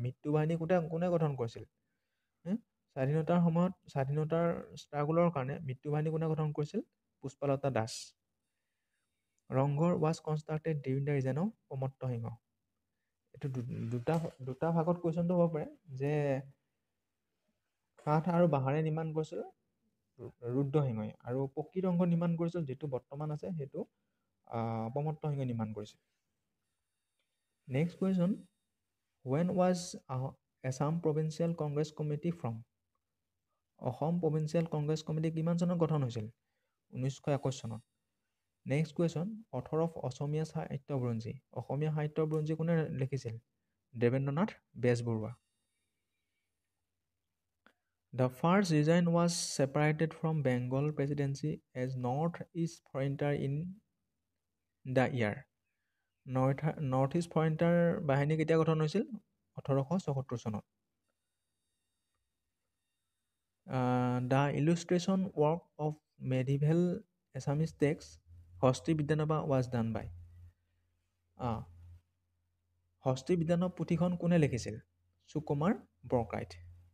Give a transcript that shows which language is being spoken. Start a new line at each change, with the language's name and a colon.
Assamese: মৃত্যু বাহিনী কোনে গঠন কৰিছিল? স্বাধীনতাৰ ষ্ট্ৰাগলৰ কাৰণে মৃত্যু বাহিনী কোনে গঠন কৰিছিল? Pushpalata Das.
English: Rang Ghar was constructed during the reign of Pramatta Singha.
Assamese: এইটো দুটা ভাগত কুৱেশ্যনটো হ'ব পাৰে যে কাঠ আৰু বাঁহেৰে নিৰ্মাণ কৰিছিল ৰুদ্ৰসিংহই, আৰু পকী ৰংঘৰ নিৰ্মাণ কৰিছিল যিটো বৰ্তমান আছে সেইটো প্ৰমত্ত সিংহই নিৰ্মাণ কৰিছিল।
English: Next question. When was Assam Provincial Congress Committee from?
Assamese: Assam provincial Congress committee কিমান চনত গঠন হৈছিল? 1921 চনত।
English: Next question.
Assamese: অথৰ অফ অসমীয়া সাহিত্য বুৰঞ্জী। অসমীয়া সাহিত্য বুৰঞ্জী কোনে লিখিছিল? Debendranath Bezbaroa.
English: The first region was separated from Bengal Presidency as North-East Frontier in the year.
Assamese: North-East Frontier বাহিনী কেতিয়া গঠন হৈছিল? 1874 চনত।
English: The illustration work of medieval Assamese text Hasti বিদ্যানবা was done by?
Assamese: হস্তি বিদ্যানব পুথিখন কোনে লিখিছিল? সুকুমাৰ বৰকাইত।